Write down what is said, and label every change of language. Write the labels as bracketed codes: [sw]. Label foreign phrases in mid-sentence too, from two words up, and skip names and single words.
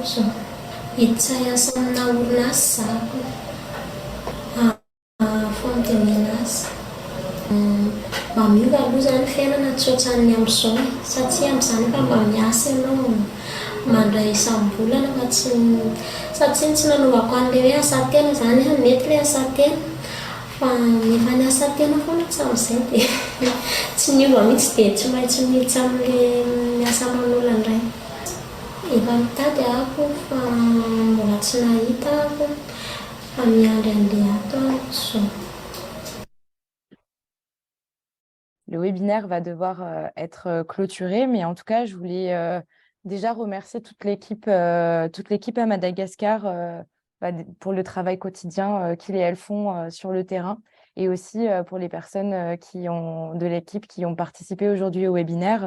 [mg] izao hiditra hiasa amina orinasa zako [fr] fonds de ménage [mg] Mamiova aloha zany fiainana tsy ohatran'ny amin'izao satria amin'izany efa mba miasa ianao mandray isam-bolana fa satria tsy nanaovako an'ilay hoe asa tena zany mety ilay asa tena fa efa ny asa tena foana tsy amin'izay dia tsy niova mihitsy dia tsy maintsy miditsy amin'ilay miasa aman'olona indray. Efa mitady ahako fa mbola tsy nahita ahako fa miandry an'ilay ataoko izao. [fr] Le webinaire va devoir être clôturé, mais en tout cas, je voulais déjà remercier toute l'équipe à Madagascar pour le travail quotidien qu'ils et elles font sur le terrain, et aussi pour les personnes de l'équipe qui ont participé aujourd'hui au webinaire.